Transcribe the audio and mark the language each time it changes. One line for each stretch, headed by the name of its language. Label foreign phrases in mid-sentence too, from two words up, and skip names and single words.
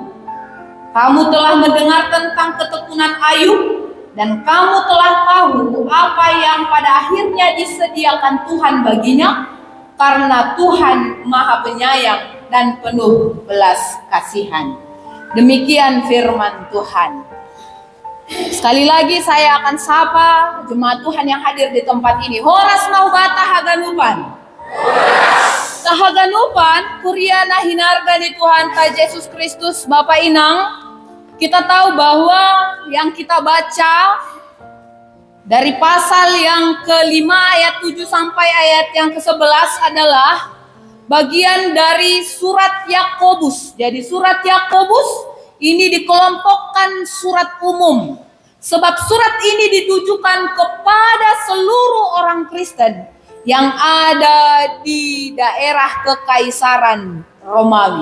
Indonesian: Kamu telah mendengar tentang ketekunan Ayub, dan kamu telah tahu apa yang pada akhirnya disediakan Tuhan baginya, karena Tuhan Maha Penyayang dan penuh belas kasihan. Demikian firman Tuhan. Sekali lagi saya akan sapa jemaat Tuhan yang hadir di tempat ini.
Batak Toba: Horas maubata haganupan. Tahaganupan kuriana hinargani Tuhan ka Yesus Kristus Bapa Inang.
Indonesian: Kita tahu bahwa yang kita baca dari pasal yang ke-5 ayat 7 sampai ayat yang ke-11 adalah bagian dari surat Yakobus. Jadi surat Yakobus ini dikelompokkan surat umum, sebab surat ini ditujukan kepada seluruh orang Kristen yang ada di daerah Kekaisaran Romawi.